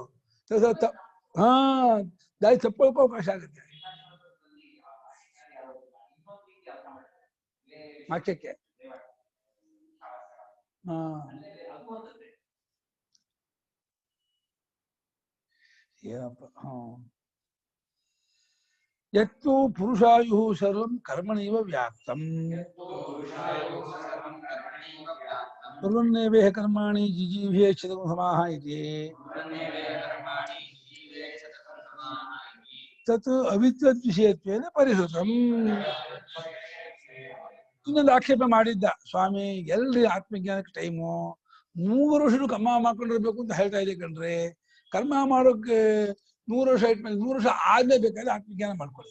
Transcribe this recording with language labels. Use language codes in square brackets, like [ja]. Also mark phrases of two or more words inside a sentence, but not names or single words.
[kn] ಕೆಲವು ಸಲ ದಾರಿ ತಪ್ಪೋಕೆ ಅವಕಾಶ ಆಗುತ್ತೆ ವಾಕ್ಯಕ್ಕೆ. [sa] ಏನಪ್ಪ ಯತ್ತು ಪುರುಷಾಯು ಸರ್ವಂ ಕರ್ಮಣಿವ ವ್ಯಾಪ್ತಂ ಕುರ್ವನ್ನೇವೇಹ ಕರ್ಮಾಣಿ ಜಿಜೀವೇ ಕ್ಷಿತಂ ಸಮಾಹ ಇತಿ ತತ್ ಅವಿದ್ವದ್ ವಿಷಯತ್ವೇನ ಪರಿಹೃತಂ. [kn] ಇನ್ನೊಂದು ಆಕ್ಷೇಪ ಮಾಡಿದ್ದ ಸ್ವಾಮಿ, ಎಲ್ರಿ ಆತ್ಮಜ್ಞಾನಕ್ಕೆ ಟೈಮು 3 ವರ್ಷ ಕರ್ಮ ಮಾಡ್ಕೊಂಡಿರ್ಬೇಕು ಅಂತ ಹೇಳ್ತಾ ಇದೆ ಕಣ್ರಿ. ಕರ್ಮ ಮಾಡೋಕೆ 100 ವರ್ಷ ಇಟ್ಮೇಲೆ 100 ವರ್ಷ ಆದ್ಮೇಲೆ ಬೇಕಾದ್ರೆ ಆತ್ಮಜ್ಞಾನ ಮಾಡ್ಕೊಳ್ಳಿ.